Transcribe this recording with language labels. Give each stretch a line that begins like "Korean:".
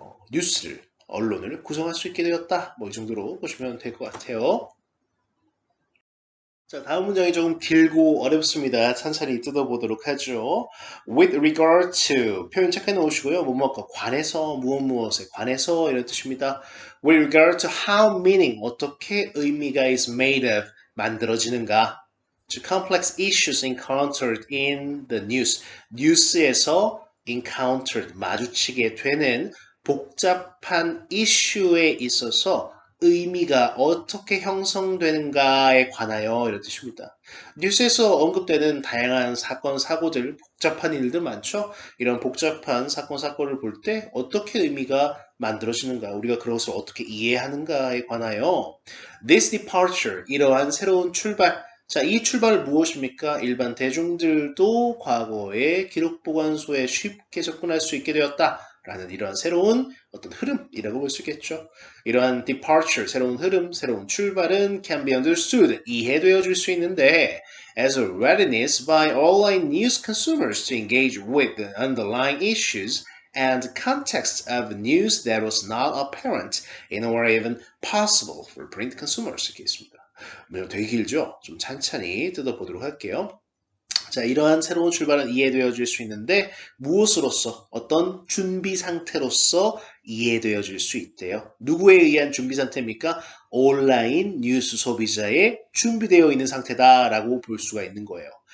Korean: 뉴스를, 언론을 구성할 수 있게 되었다. 뭐 이 정도로 보시면 될 것 같아요. 자, 다음 문장이 조금 길고 어렵습니다. 천천히 뜯어보도록 하죠.
English: With regard to
Korean: 표현 체크해 놓으시고요. 뭐뭐과 관해서 무엇에 관해서 이런 뜻입니다.
English: With regard to how meaning
Korean: 어떻게 의미가
English: is made of
Korean: 만들어지는가.
English: To complex issues encountered in the news.
Korean: 뉴스에서 encountered 마주치게 되는 복잡한 이슈에 있어서 의미가 어떻게 형성되는가에 관하여 이런 뜻입니다. 뉴스에서 언급되는 다양한 사건, 사고들, 복잡한 일들 많죠? 이런 복잡한 사건, 사고를 볼 때 어떻게 의미가 만들어지는가, 우리가 그것을 어떻게 이해하는가에 관하여
English: This departure,
Korean: 이러한 새로운 출발, 자, 이 출발은 무엇입니까? 일반 대중들도 과거의 기록보관소에 쉽게 접근할 수 있게 되었다. 라는 이러한 새로운 어떤 흐름이라고 볼 수 있겠죠. 이러한
English: departure,
Korean: 새로운 흐름, 새로운 출발은
English: can be understood,
Korean: 이해되어질 수 있는데
English: as a readiness by online news consumers to engage with the underlying issues and context of news that was not apparent in or even possible for print consumers.
Korean: 이렇게 있습니다. 되게 길죠? 좀 찬찬히 뜯어보도록 할게요. 자, 이러한 새로운 출발은 이해되어질 수 있는데 무엇으로서 어떤 준비 상태로서 이해되어질 수 있대요. 누구에 의한 준비 상태입니까? 온라인 뉴스 소비자의 준비되어 있는 상태다라고 볼 수가 있는 거예요.